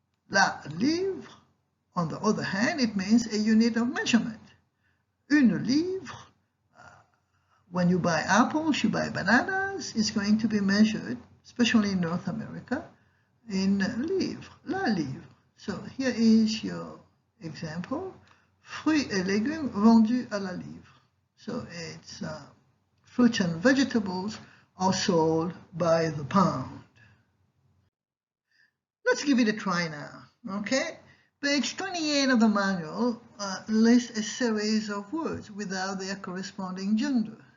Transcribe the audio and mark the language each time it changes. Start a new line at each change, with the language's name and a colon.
English: La livre, on the other hand, it means a unit of measurement. Une livre, when you buy apples, you buy bananas, it's going to be measured, especially in North America, in livre, la livre. So here is your example.
French: Fruits et légumes vendus à la livre.
English: So it's fruits and vegetables are sold by the pound. Let's give it a try now, okay? Page 28 of the manual lists a series of words without their corresponding gender.